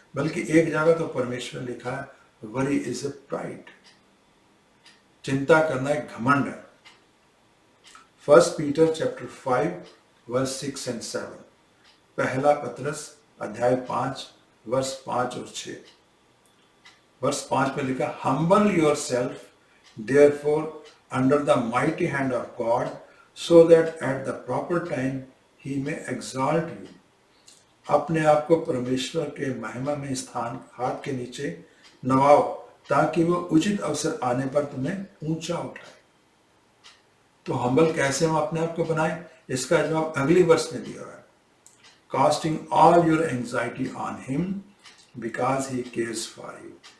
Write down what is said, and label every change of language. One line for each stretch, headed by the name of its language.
Hindi: बल्कि एक जगह तो परमेश्वर लिखा है,
English: worry is a pride,
Hindi: चिंता करना एक घमंड है। 1 पीटर चैप्टर 5 वर्स 6 and 7, पहला पत्रस अध्याय 5 वर्स 5 और 6। वर्स 5 में लिखा,
English: Humble yourself therefore under the mighty hand of God, so that at the proper time he may exalt you।
Hindi: अपने आप को परमेश्वर के महिमा में स्थान हाथ के नीचे नवाओ, ताकि वो उचित अवसर आने पर तुम्हें ऊंचा उठाए। तो हम्बल कैसे हम अपने आप को बनाए, इसका जवाब अगली वर्ष में दिया हुआ है।
English: Casting all your anxiety on him because he cares for you.